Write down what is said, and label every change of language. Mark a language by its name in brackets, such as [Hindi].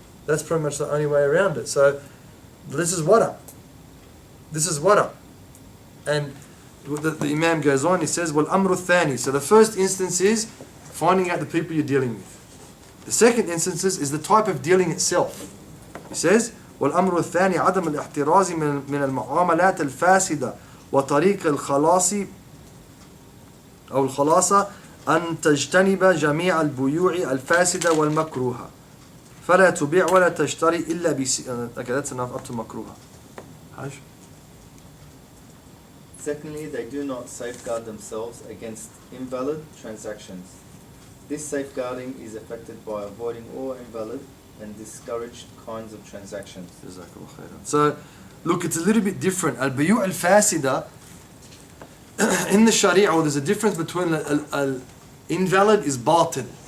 [English] That's pretty much the only way around it. So this is wara. This is wara. And the Imam goes on, he says, [Arabic] Wal amru thani. [English] So the first instance is finding out the people you're dealing with. The second instance is the type of dealing itself. [Arabic] He says, والأمر الثاني عدم الاحتراز من المعاملات الفاسدة وطريق الخلاص أو الخلاصة أن تجتنب جميع البيوع الفاسدة والمكروهة فلا تبيع ولا تشتري إلا [English] Okay, that's enough up to [Arabic] مكروهة. Hajj? [English] Secondly, they do not safeguard themselves against invalid transactions. This safeguarding is effected by avoiding all invalid and discouraged kinds of transactions. So, look, it's a little bit different. Al-Bayu' al-Fasida, in the Sharia, there's a difference between invalid is batil.